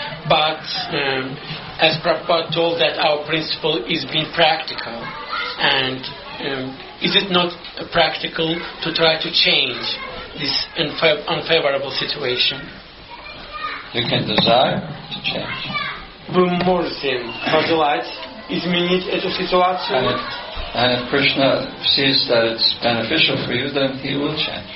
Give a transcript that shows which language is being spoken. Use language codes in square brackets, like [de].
[en] But as Prabhupada told that our principle is being practical, and is it not practical to try to change this unfavorable situation? You can desire to change. [ru] Вы можете пожелать изменить эту ситуацию. [en] And if Krishna sees that it's beneficial for you, then he will change.